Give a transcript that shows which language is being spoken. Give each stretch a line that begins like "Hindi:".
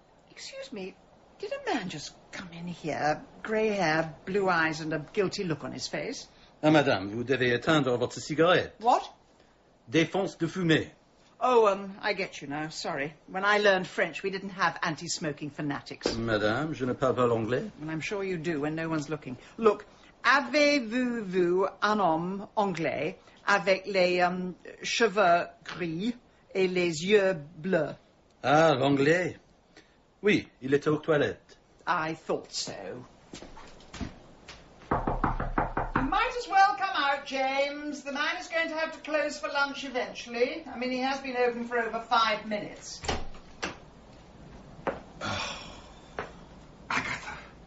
English: Excuse me, did a man just come in here, grey hair, blue eyes, and a guilty look on his face?
French: Ah, madame, vous devez éteindre votre cigarette.
English: What?
French: Défense de fumer.
English: Oh, I get you now, sorry. When I learned French, we didn't have anti-smoking fanatics.
French: Madame, je ne parle pas l'anglais.
English: And I'm sure you do when no one's looking.
French: Look, avez-vous vu un homme anglais avec les cheveux gris et les yeux bleus? Ah, l'anglais. Oui, il était aux toilettes.
English: I thought so. You might as well come out, James. The man is going to have to close for lunch eventually. I mean, he has been open for over 5 minutes. Agatha.